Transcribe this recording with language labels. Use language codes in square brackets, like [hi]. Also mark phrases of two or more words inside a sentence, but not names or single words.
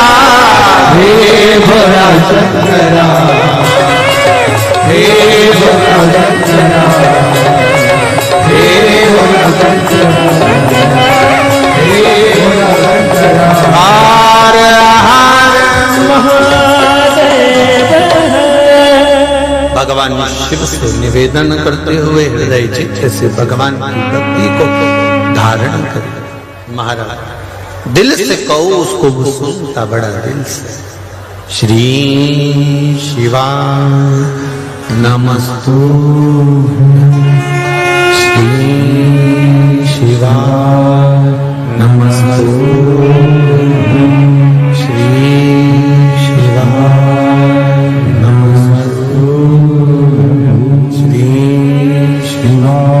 [hi] हे भोला शंकरा हे भोला शंकरा हे भोला शंकरा हे भोला शंकरा हर हर महादेव भगवान शिव से निवेदन करते हुए हृदय चित्त से भगवान की भक्ति को धारण करें। महाराज दिल से कहो उसको वो सुनता बड़ा दिल से। [sa] श्री शिवा नमस्तु श्री शिवा नमस्तु श्री शिवा नमस्तु श्री शिवा